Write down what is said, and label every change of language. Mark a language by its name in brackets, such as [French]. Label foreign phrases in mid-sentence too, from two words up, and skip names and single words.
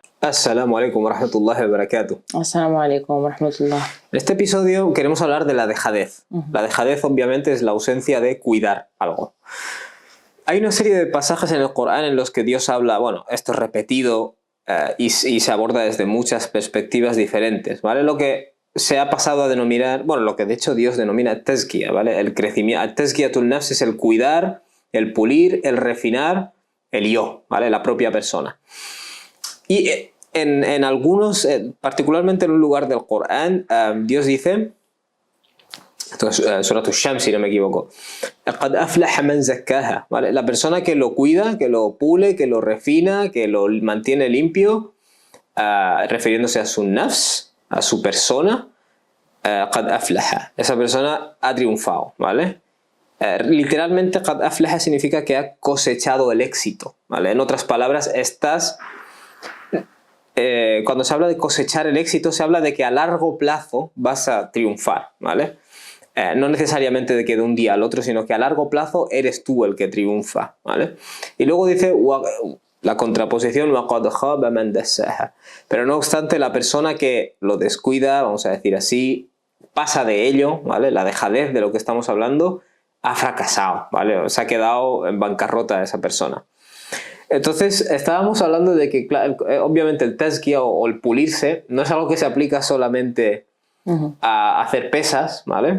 [Arabic] السلام عليكم و رحمة الله و بركاته. السلام عليكم و رحمة الله. [Spanish] En este episodio queremos hablar de la dejadez. La dejadez obviamente es la ausencia de cuidar algo. Hay una serie de pasajes en el Corán en los que Dios habla, bueno, esto es repetido y se aborda desde muchas perspectivas diferentes, ¿vale? Lo que se ha pasado a denominar, bueno, lo que de hecho Dios denomina tazkiya, ¿vale? El crecimiento, [Arabic] تزكية النفس [Spanish] es el cuidar, el pulir, el refinar, el yo, ¿vale? La propia persona. Y en algunos, particularmente en un lugar del Corán, Dios dice, esto es Surat al-Shams si no me equivoco, [Arabic] قَدْ أَفْلَحَ مَنْ زَكَّاهَا, [Spanish] ¿vale? La persona que lo cuida, que lo pule, que lo refina, que lo mantiene limpio, refiriéndose a su nafs, a su persona, [Arabic] قَدْ أَفْلَحَ, [Spanish] esa persona ha triunfado, ¿vale? Literalmente [Arabic] قَدْ أَفْلَحَ [Spanish] significa que ha cosechado el éxito, ¿vale? En otras palabras, cuando se habla de cosechar el éxito, se habla de que a largo plazo vas a triunfar, ¿vale? No necesariamente de que de un día al otro, sino que a largo plazo eres tú el que triunfa, ¿vale? Y luego dice la contraposición, [Arabic] وَقَدْ خَابَ مَنْ دَسَّاهَا. [Spanish] Pero no obstante, la persona que lo descuida, vamos a decir así, pasa de ello, ¿vale? La dejadez de lo que estamos hablando, ha fracasado, ¿vale? Se ha quedado en bancarrota esa persona. Entonces, estábamos hablando de que, obviamente, el tazkiya o el pulirse no es algo que se aplica solamente a hacer pesas, ¿vale?